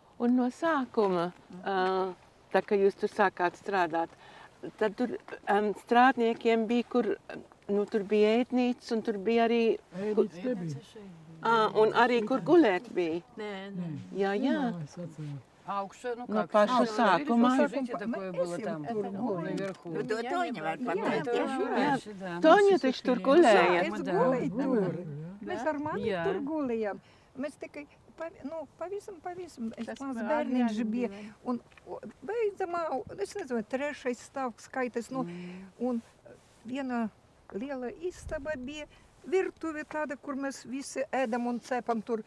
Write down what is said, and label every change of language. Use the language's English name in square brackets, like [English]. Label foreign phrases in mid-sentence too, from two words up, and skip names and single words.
[Latvian] Un no sākuma, tā kā jūs tur sākāt strādāt, tad tur strādniekiem bija, kur, nu, tur bija ēdnīca un tur bija arī... Ēdnīca nebija. Un arī, kur gulēt bija? Nē. Jā, jā. Augšā, ну No как? paša sākuma. [Russian] Общежитие такое было там, наверху. [Latvian] Nu, to Toņa var pateikt. Toņa taču tur gulēja. Es gulēju tur. Mēs ar mani tur gulējām. Mēs tikai, pavisam, es mans bērniņš bija. Un beidzamā, es nezinu, 3. stāvs skaitas, un viena liela istaba bija, virtuve tāda, kur mēs visi ēdam un cepam tur.